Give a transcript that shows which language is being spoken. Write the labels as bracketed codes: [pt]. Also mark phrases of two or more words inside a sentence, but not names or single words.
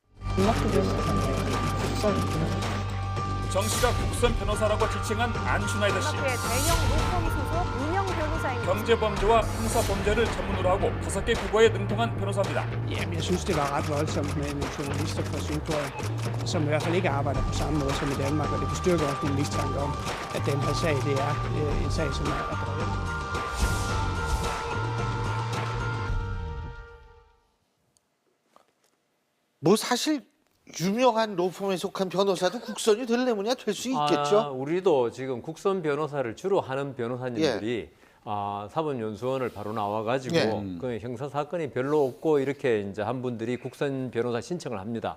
[ko] 정 씨가 국선 변호사라고 지칭한 안슈나이더 씨. 대형 로펌 소속 유명 변호사입니다. 경제범죄와 형사범죄를 전문으로 하고 5개 국어에 능통한 변호사입니다. [da] Jamen, jeg synes, det var ret voldsomt med nogle journalister fra Sydkorea, som i hvert fald ikke arbejder på samme måde som i Danmark, og det bestyrker også min mistanke om, at den her sag, det er en sag, som er drevet. [ko] 뭐 사실 유명한 로펌에 속한 변호사도 국선이 되려면야 될 수 있겠죠. 우리도 지금 국선 변호사를 주로 하는 변호사님들이 사법연수원을 바로 나와가지고 그 형사 사건이 별로 없고 이렇게 이제 한 분들이 국선 변호사 신청을 합니다.